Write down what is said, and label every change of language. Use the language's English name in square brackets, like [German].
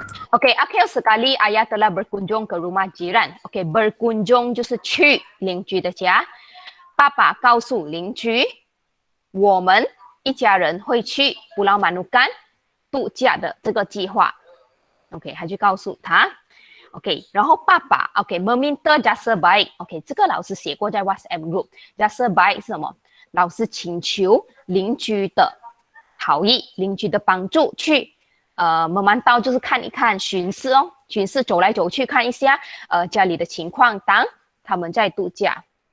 [Malay] Okey, akhir sekali ayah telah berkunjung ke rumah jiran. [Chinese] Okey, berkunjung 就是去邻居的家。爸爸告诉邻居，我们一家人会去Pulau Manukan 度假的这个计划。 OK， 还去告诉他。 OK， 然后爸爸 OK [Malay] meminta jasa baik。 [Chinese] OK， 这个老师写过在 WhatsApp group。jasa baik 是什么？老师请求邻居的好意，邻居的帮助去。 memantau 就是看一看，巡视巡视走来走去看一下家里的情况，当他们在度假。